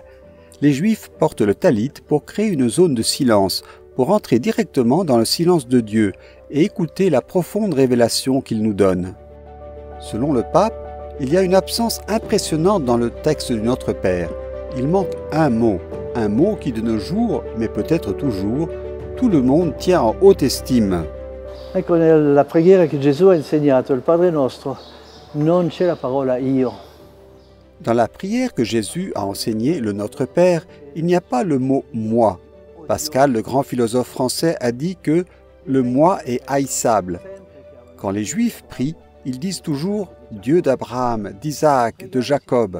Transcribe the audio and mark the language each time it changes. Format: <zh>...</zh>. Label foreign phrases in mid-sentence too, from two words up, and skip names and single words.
<fr>Les Juifs portent le talit pour créer une zone de silence, pour entrer directement dans le silence de Dieu et écouter la profonde révélation qu'il nous donne. Selon le pape, il y a une absence impressionnante dans le texte du Notre Père. Il manque un mot qui de nos jours, mais peut-être toujours, tout le monde tient en haute estime.</fr> <it>Ecco, nella preghiera che Gesù ha insegnato, il Padre Nostro, non c'è la parola io.</it> <fr>Dans la prière que Jésus a enseignée, le Notre Père, il n'y a pas le mot « moi ». Pascal, le grand philosophe français, a dit que le « moi » est haïssable. Quand les Juifs prient, ils disent toujours « Dieu d'Abraham, d'Isaac, de Jacob ».</fr>